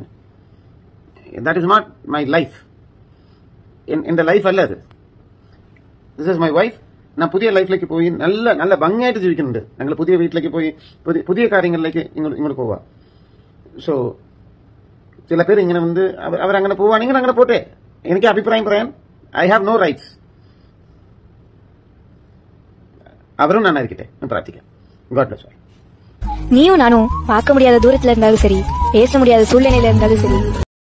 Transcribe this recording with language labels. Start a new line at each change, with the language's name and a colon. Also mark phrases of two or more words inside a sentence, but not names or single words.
English: That is not my life.
Malayalam: എന്റെ ലൈഫ് അല്ല അത്.
English: This is my wife.
Malayalam: ഞാൻ പുതിയ ലൈഫിലേക്ക് പോയി നല്ല ഭംഗിയായിട്ട് ജീവിക്കുന്നുണ്ട്. ഞങ്ങൾ പുതിയ വീട്ടിലേക്ക് പോയി പുതിയ കാര്യങ്ങളിലേക്ക് ഇങ്ങോട്ട് പോവാ. സോ ചില പേര് ഇങ്ങനെ അവരങ്ങനെ പോവാണെങ്കിൽ അങ്ങനെ പോട്ടെ. എനിക്ക് അഭിപ്രായം പറയാൻ
English: I have no rights.
Tamil: அவரும் நானா இருக்கட்டேன், நான் பிரார்த்திக்கிறேன்.
English: God bless.
Tamil: நீயும் நானும் பார்க்க முடியாத தூரத்துல இருந்தாலும் சரி, பேச முடியாத சூழ்நிலையில இருந்தாலும் சரி,